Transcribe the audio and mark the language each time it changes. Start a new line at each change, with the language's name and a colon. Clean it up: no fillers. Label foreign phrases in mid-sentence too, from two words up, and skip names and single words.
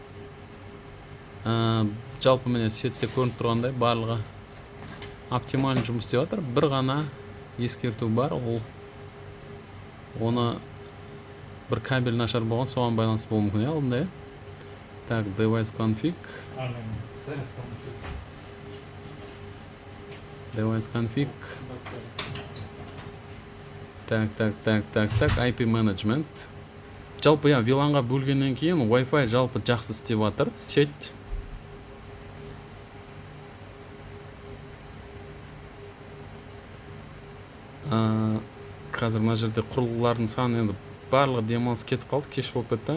Kazakh: Жалпы міне сетте көрініп тұрғандай барлығы оптимальный жұмыс істеп жатыр. Бір ғана ескерту бар, оны бір кабель нашар болған, соған байланысты болуы мүмкін. Алдында. Так,
English: device config. Device config. Так, IP management.
Kazakh: Жалпы VLAN-ға бөлгеннен кейін Wi-Fi жалпы жақсы істеп жатыр. Сеть. Қазір мына жерде құрылғылардың саны енді барлығы демалыс кетіп қалды, кеш болып кетті.